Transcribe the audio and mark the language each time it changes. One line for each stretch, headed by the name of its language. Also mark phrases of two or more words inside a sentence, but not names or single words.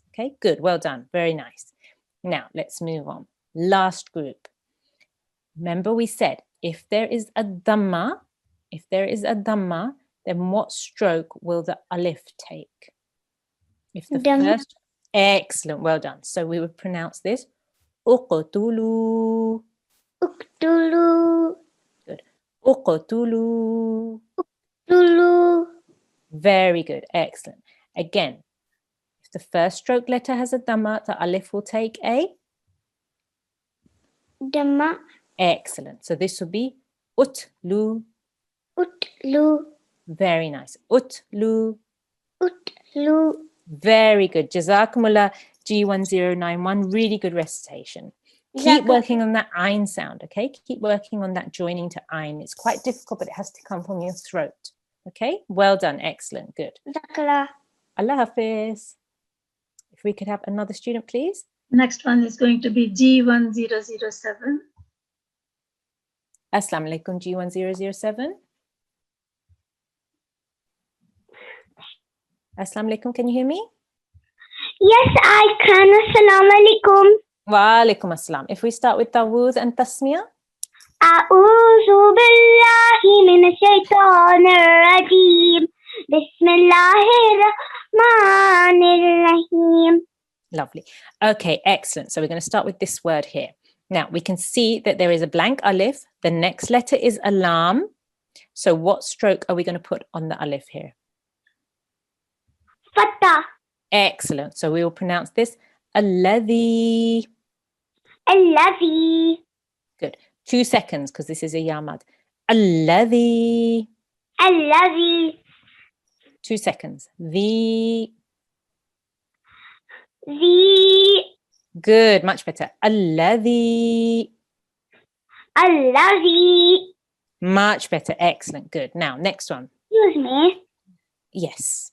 English: Okay, good. Well done. Very nice. Now, let's move on. Last group. Remember we said if there is a dhamma, then what stroke will the alif take? If the Dhamma. first, excellent, well done. So we would pronounce this uqtulu, Uktulu. uqtulu. Tulu. Very good, excellent. Again, if the first stroke letter has a dhamma, the alif will take a, Dhamma. excellent. So this will be utlu. Utlu. Very nice. Utlu. Utlu. Very good. Jazakumullah G1091. Really good recitation. Keep working on that ayn sound, okay? Keep working on that joining to ayn. It's quite difficult, but it has to come from your throat. Okay? Well done. Excellent. Good. Zakla.
Urdu: اللہ حافظ.
English: If we could have another student, please. Next one is going to be G1007.
Arabic: السلام عليكم G1007. السلام عليكم.
English: Can you hear me? Yes, I can.
Arabic: السلام عليكم. وعليكم السلام.
English: If we start with Tawuz and Tasmiyah.
Arabic: أعوذ بالله من الشيطان الرجيم بسم الله الرحمن الرحيم.
English: Lovely. Okay, excellent. So we're going to start with this word here. Now, we can see that there is a blank alif. The next letter is a lam. So what stroke are we going to put on the alif here? Fatah. Excellent. So we will pronounce this alladhi. Alladhi. Good. 2 seconds because this is a yamad. Alladhi. Alladhi. 2 seconds. The. Good. Much better. Alladhi. Alladhi. Much better. Excellent. Good. Now, next one. Excuse me. Yes.